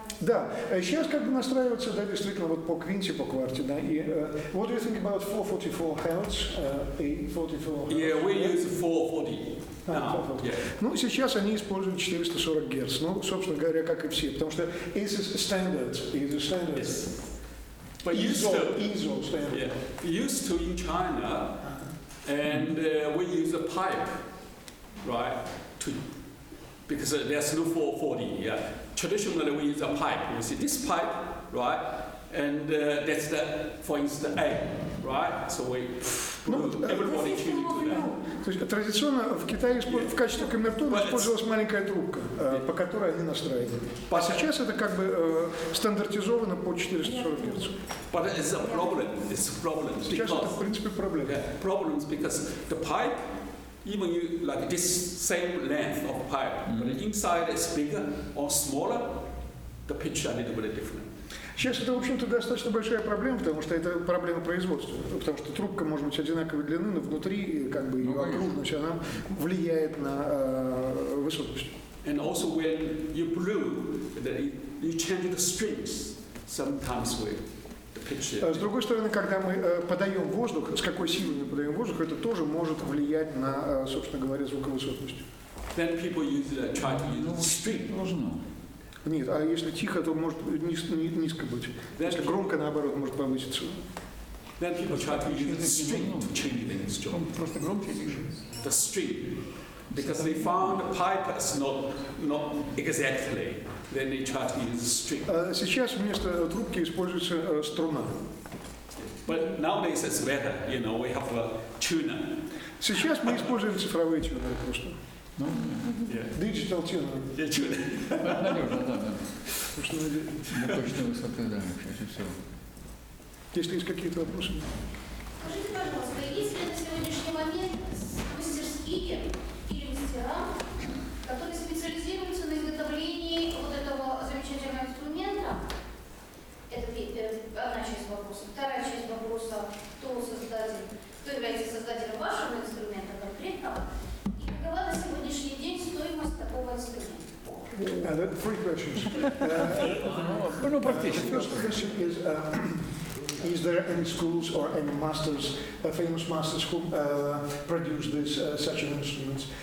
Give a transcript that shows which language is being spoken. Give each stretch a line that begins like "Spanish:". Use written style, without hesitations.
Russian: Да, сейчас как бы настраиваться, да, действительно, вот по квинте, по кварте, да, и
English: what do you think about 444 Hz, 444 Hz? Yeah, we use 440 now. Yeah.
Russian: Ну, сейчас они используют 440 Гц, ну, собственно говоря, как и все, потому что
English: is standard. Yes. But ISO standard. Yeah, used to in China, and we use a pipe, right? Because there's no 440. Yeah. Traditionally, we use a pipe. You see this pipe, right? And that's for instance, A, right? So we everybody tuning to that.
Russian: То есть традиционно в Китае в качестве камертона использовалась маленькая трубка, по которой они настраивали. А сейчас это как бы стандартизовано по 440 Гц.
English: But it's a problem.
Russian: Сейчас это в принципе проблема.
English: Problems because the pipe, even you like this same length of pipe, but the inside is bigger or smaller, the pitch a little bit different.
Russian: Сейчас это, в общем-то, достаточно большая проблема, потому что это проблема производства. Потому что трубка может быть одинаковой длины, но внутри, как бы, ее окружность, она влияет на высотность.
English: And also when you blow, you change the strings sometimes with the pitch.
Russian: С другой стороны, когда мы подаем воздух, с какой силой мы подаем воздух, это тоже может влиять на, собственно говоря, звуковысотность.
English: Then people try to use the string.
Russian: Нет, а если тихо, то может низко быть. Если громко, наоборот, может повыситься.
English: Then people try to use the string to change the instrument.
Russian: Просто громче тише.
English: The string, because they found the pipe is not exactly. Then they try to use the string.
Russian: Сейчас вместо трубки используется струна.
English: But nowadays it's better. We have a tuner.
Russian: Сейчас мы используем цифровые тюнеры просто.
English: Digital tuner.
Russian: Надежно, да. Для точной высоты, да, чаще всего. Если есть какие-то вопросы. Скажите, пожалуйста, есть ли на сегодняшний момент мастерские или мастера, которые специализируются на изготовлении вот этого замечательного инструмента? Это одна часть вопроса. Вторая часть вопроса, кто является создателем вашего инструмента конкретного, и какова на сегодняшний день стоимость такого инструмента?
English: Three questions.
Russian: Практически.
English: The first question is there any schools or any masters, famous masters who produce such an instrument?